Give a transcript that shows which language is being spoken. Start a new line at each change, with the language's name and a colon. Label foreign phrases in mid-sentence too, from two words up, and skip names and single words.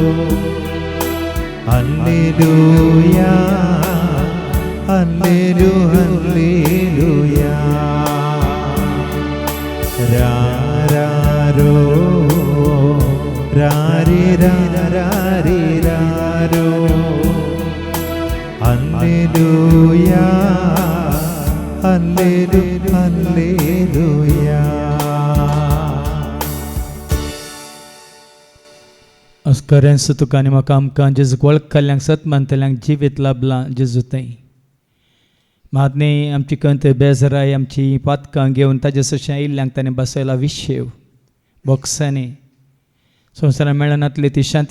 Kannada: ಹಲ್ಲೆಲೂಯಾ ಹಲ್ಲೆಲು ಹಲ್ಲೆಲೂಯಾ ರಾರಾರೋ ರಾರಿ ರಾರಿ ರಾರೋ ಹಲ್ಲೆಲೂಯಾ ಹಲ್ಲೆಲು ಹಲ್ಲೆಲೂಯಾ
Konkani: अस्कऱ्यांस तुका आनी म्हाका आमकां जेजूक वळखल्यांक सत मानतल्यांक जिवीत लाभलां जेजू थंय महात्ने आमची कंत बेजराय आमची पातकां घेवन ताजे सशें आयिल्ल्यांक ताणें बसयला विशेव बॉक्सांनी संवसारान मेळनातली ती शांती